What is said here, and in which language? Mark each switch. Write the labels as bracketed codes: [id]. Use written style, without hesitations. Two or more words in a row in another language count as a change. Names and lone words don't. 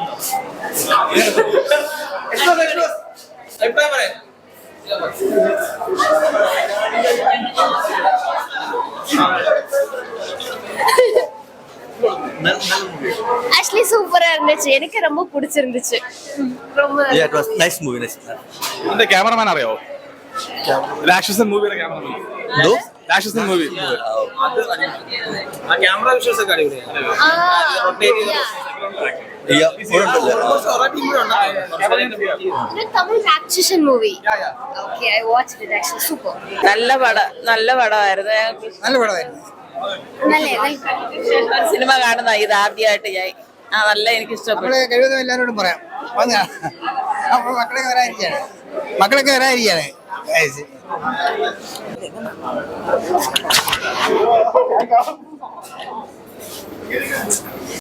[ta] ஆக்சுவலி சூப்பரா இருந்துச்சு. எனக்கு ரொம்ப பிடிச்சிருந்துச்சு. ரொம்ப [en] nice movie. [ml] ഇതിന്റെ ക്യാമറമാൻ അറിയാവോ? രാക്ഷസൻ മൂവിയുടെ ക്യാമറമാൻ. രാക്ഷസൻ മൂവി ആ ക്യാമറ വിഷ്വൽസ് ഒക്കെ അടിപൊളിയാണ്. [ta] தமிழ் [en] action movie. Okay, I watched it. Actually super. [ml] നല്ല പടമായിരുന്നു. നല്ല സിനിമ കാണുന്ന ഇത് ആദ്യമായിട്ട് ഞാൻ നല്ല എനിക്ക് ഇഷ്ടപ്പെട്ടു. കഴിവതും എല്ലാവരോടും പറയാം, മക്കളൊക്കെ വരാതിരിക്കുകയാണ്.